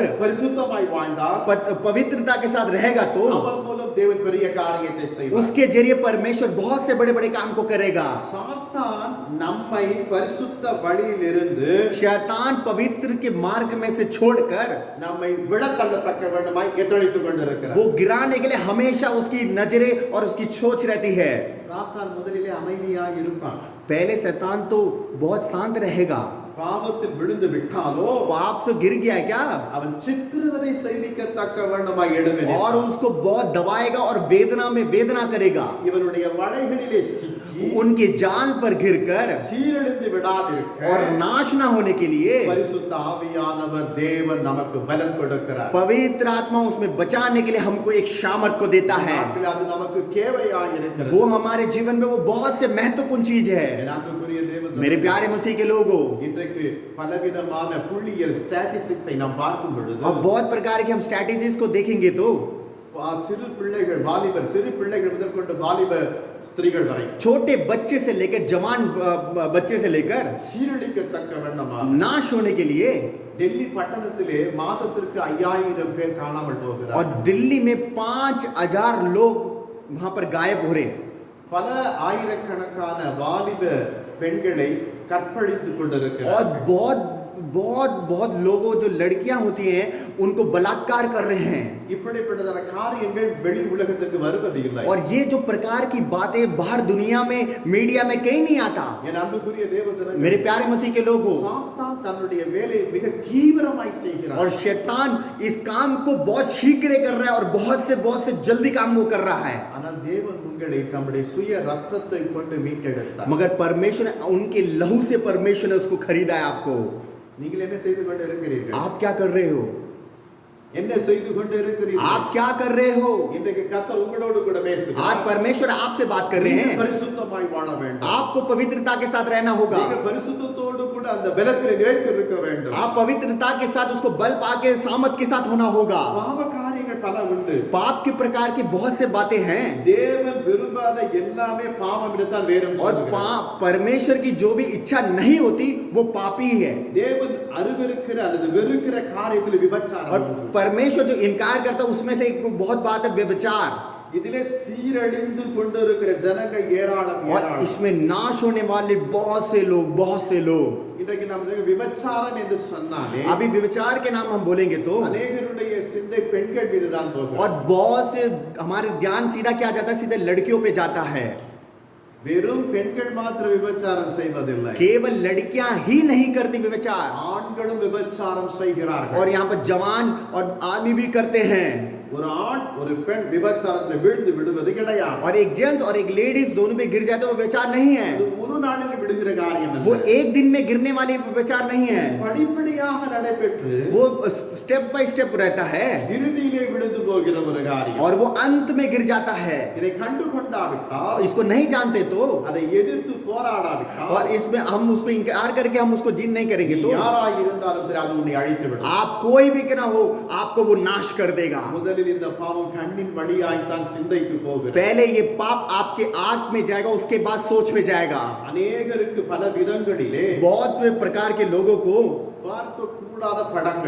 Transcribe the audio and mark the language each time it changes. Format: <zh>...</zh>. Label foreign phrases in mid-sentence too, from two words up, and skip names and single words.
<ta>பரிசுத்தமாய் வாழ்ந்தால்</ta> <hi>पवित्रता के साथ रहेगा तो</hi> <ta>அவன் மூலம் தேவன் பெரிய காரியத்தை செய்வார்.</ta> <hi>उसके जरिए परमेश्वर बहुत से बड़े बड़े काम को करेगा।</hi> <ta>சாத்தான் நம்மை பரிசுத்த வழியிலிருந்து</ta> <hi>शैतान पवित्र के मार्ग में से छोड़कर</hi> <ta>நம்மை விழத்தள்ளத்தக்க வேண்டுமாய் எத்தனித்துக் கொண்டிருக்கிறார்.</ta> <hi>वो गिराने के लिए हमेशा उसकी नजरें और उसकी सोच रहती है।</hi> <ta>சாத்தான் முதலிலே அமைதியாக இருப்பான்.</ta> <hi>पहले शैतान तो बहुत शांत रहेगा,</hi> <ta>பாவத்தில் விழுந்து விட்டாலோ</ta> <hi>पाप से गिर गया है क्या,</hi> <ta>அவன் சித்திரவதை செய்விக்கத்தக்க வேண்டுமாய் எழுமே</ta> <hi>और उसको बहुत दबाएगा और वेदना में वेदना करेगा।</hi> <ta>இவனுடைய வலைகளிலே சிக்கி</ta> <hi>उनके जाल पर गिरकर</hi> <ta>சீரழிந்து விடாதிருக்க</ta> <hi>और नाश ना होने के लिए</hi> <ta>பரிசுத்த ஆவியானவர் தேவன் நமக்கு பலன் கொடுக்கிறார்.</ta> <hi>पवित्र आत्मा उसमें बचाने के लिए हमको एक सामर्थ को देता है।</hi> <ta>நாட்களில் அது நமக்கு தேவையாக இருக்கிறது.</ta> <hi>वो हमारे जीवन में वो बहुत से महत्वपूर्ण चीज है।</hi> <ta>என் அன்புக்குரிய தேவ</ta> <hi>मेरे</hi> <ta>ஜனங்களே,</ta> <hi>प्यारे मसीह के लोगों,</hi> <ta>இன்றைக்கு பலவிதமான புள்ளியியல் ஸ்டாட்டிஸ்டிக்ஸை நாம் பார்க்கும் பொழுது</ta> <hi>अब बहुत प्रकार के हम स्ट्रैटेजीज को देखेंगे तो</hi> <ta>சிறு பிள்ளைகள் வாலிபர் சிறு பிள்ளைகள் முதற்கொண்டு வாலிப ஸ்திரீகள் வரை</ta> <hi>छोटे बच्चे से लेकर जवान बच्चे से लेकर</hi> <ta>சீரழிக்கத்தக்க வேண்டுமா</ta> <hi>नाश होने के लिए,</hi> <ta>டெல்லி பட்டணத்திலே மாதத்திற்கு 5000 பேர் காணாமல்</ta> <hi>और</hi> <ta>போகிறார்.</ta> <hi>दिल्ली में 5000 लोग वहां पर गायब हो रहे हैं।</hi> <ta>பல ஆயிரக்கணக்கான வாலிப பெண்களை கற்பழித்துக் கொண்டிருக்கிறார்.</ta> <hi>और बहुत बहुत बहुत लोगों जो लड़कियां होती हैं उनको बलात्कार कर रहे हैं।</hi> <ta>இப்படிப்பட்டதான காரியங்கள் வெளி உலகத்துக்கு வருவது இல்லை.</ta> <hi>और ये जो प्रकार की बातें बाहर दुनिया में मीडिया में कहीं नहीं आता।</hi> <ta>என் அன்புக்குரிய தேவ ஜனங்களே,</ta> <hi>मेरे प्यारे मसीह के लोगों,</hi> <ta>சாத்தான் தன்னுடைய வேலையை மிக தீவிரமாய் செய்கிறார்.</ta> <hi>और शैतान इस काम को बहुत शीघ्र कर रहा है और बहुत से जल्दी काम वो कर रहा है।</hi> <ta>ஆனால் தேவன் உங்களை தம்முடைய சுய ரத்தத்தை கொண்டு மீட்டெடுத்தார்.</ta> <hi>मगर परमेश्वर ने उनके लहू से परमेश्वर ने उसको खरीदा है आपको।</hi> <ta>நீங்கள் என்ன செய்து கொண்டு இருக்கிறீர்கள்?</ta> <hi>आप क्या कर रहे हो?</hi> <ta>என்ன செய்து கொண்டு இருக்கிறீர்கள்?</ta> <hi>आप क्या कर रहे हो?</hi> <ta>இன்றைக்கு கர்த்தர் உங்களோடு கூட பேசுகிறார்.</ta> <hi>आज परमेश्वर आपसे बात कर रहे</hi> <ta>நீங்கள்</ta> <hi>हैं।</hi> <ta>பரிசுத்தமாய் வாழ வேண்டும்.</ta> <hi>आपको पवित्रता के साथ रहना होगा।</hi> <ta>நீங்கள் பரிசுத்தத்தோடு கூட அந்த பலத்திலே நிலைத்திருக்க வேண்டும்.</ta> <hi>आप पवित्रता के साथ उसको बल पाके सामर्थ के साथ होना होगा।</hi> <ta>பாவ காரியங்கள் பல உண்டு.</ta> <hi>पाप के प्रकार की बहुत से बातें हैं,</hi> <ta>தேவன் விரும்பாத எல்லாமே பாவம் என்றுதான் வேதம்</ta> <hi>और</hi> <ta>சொல்கிறது.</ta> <hi>परमेश्वर की जो भी इच्छा नहीं होती वो पापी है।</hi> <ta>தேவன் அருவருக்கிற அல்லது வெறுக்கிற காரியத்தில் விபச்சாரம்</ta> <hi>और</hi> <ta>உண்டு.</ta> <hi>परमेश्वर जो इनकार करता है उसमें से एक बहुत बात है व्यभिचार।</hi> <ta>இதிலே சீரழிந்து கொண்டிருக்கிற ஜனங்கள் ஏராளம்</ta> <hi>और</hi> <ta>ஏராளம்.</ta> <hi>इसमें नाश होने वाले बहुत से लोग</hi> <ta>இன்றைக்கு நாம் விபச்சாரம் என்று சொன்னாலே</ta> <hi>अभी व्यभिचार के नाम हम बोलेंगे तो,</hi> <ta>அநேகருடைய சிந்தை பெண்கள் மீது தான் போகும்.</ta> <hi>और बहुत से हमारे ध्यान सीधा क्या जाता है, सीधे लड़कियों पे जाता है।</hi> <ta>வெறும் பெண்கள் மாத்திரம் விபச்சாரம் செய்வதில்லை,</ta> <hi>केवल लड़कियां ही नहीं करती व्यभिचार,</hi> <ta>ஆண்களும் விபச்சாரம் செய்கிறார்கள்.</ta> <hi>और यहाँ पर जवान और आदमी भी करते हैं।</hi> <ta>ஒரு ஆண் ஒரு பெண் விபச்சாரத்தில் வீழ்ந்து விடுவது கிடையாது.</ta> <hi>और एक जेंट्स और एक लेडीज दोनों पे गिर जाते वो व्यभिचार नहीं है।</hi> <ta>அது ஒரு நாளில் விடுகிற காரியம்</ta> <hi>वो</hi> <ta>அல்ல.</ta> <hi>एक दिन में गिरने वाली व्यभिचार नहीं है।</hi> <ta>படிப்படியாக நடைபெற்று</ta> <hi>वो</hi> <en>step by step</en> <hi>रहता है</hi> <ta>இறுதியிலே விழுந்து போகிற ஒரு காரியம்.</ta> <hi>और वो अंत में गिर जाता है।</hi> <ta>இதை கண்டு கொண்டாவிட்டால்,</ta> <hi>और इसको नहीं जानते तो,</hi> <ta>அதை எதிர்த்து போராடாவிட்டால்,</ta> <hi>और इसमें हम उसमें इंकार करके हम उसको जीत नहीं करेंगे तो,</hi> <ta>யாராய் இருந்தாலும் சரி அது உன்னை அழித்து விடும்.</ta> <hi>आप कोई भी ना हो आपको वो नाश कर देगा।</hi> <ta>முதலில் இந்த பாவம் கண்ணின் வழியாய்த்தான் சிந்தைக்கு போகிறது.</ta> <hi>पहले ये पाप आपके आंख में जाएगा, उसके बाद सोच में जाएगा।</hi> <ta>அநேகருக்கு பல விதங்களிலே</ta> <hi>बहुत प्रकार के लोगों को,</hi> <ta>பார்க்க கூடாத படங்கள்,</ta>